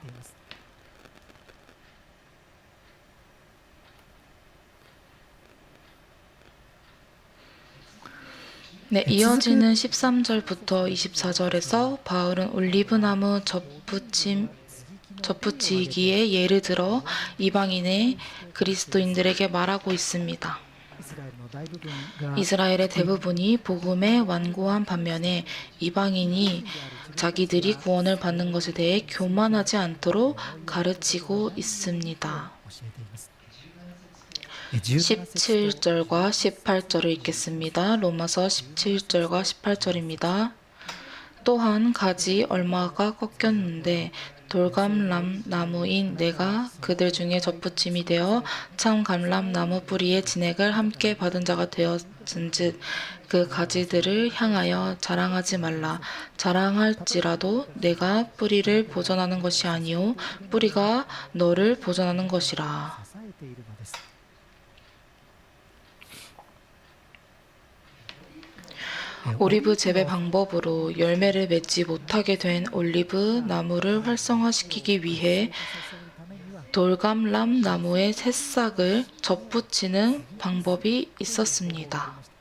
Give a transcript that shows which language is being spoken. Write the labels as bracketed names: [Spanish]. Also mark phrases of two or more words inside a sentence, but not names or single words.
[Korean] 네, 이어지는 13절부터 24절에서 바울은 올리브나무 접붙이기에 예를 들어 이방인의 그리스도인들에게 말하고 있습니다. [Japanese] イスラエルの大部分が [Korean] 이스라엘의 대부분이 복음에 완고한 반면에 이방인이 자기들이 구원을 받는 것에 대해 교만하지 않도록 가르치고 있습니다. [Japanese] 教えています。17 [Korean] 17절과 18절을 읽겠습니다. 로마서 17절과 18절입니다. 또한 가지 얼마가 꺾였는데 돌감람 나무인 내가 그들 중에 접붙임이 되어 참 감람나무 뿌리의 진액을 함께 받은 자가 되었은즉 그 가지들을 향하여 자랑하지 말라. 자랑할지라도 내가 뿌리를 보존하는 것이 아니요 뿌리가 너를 보존하는 것이라. [Japanese] 支えているのです。 [Korean] 올리브 재배 방법으로 열매를 맺지 못하게 된 올리브 나무를 활성화시키기 위해 돌감람 나무의 새싹을 접붙이는 방법이 있었습니다.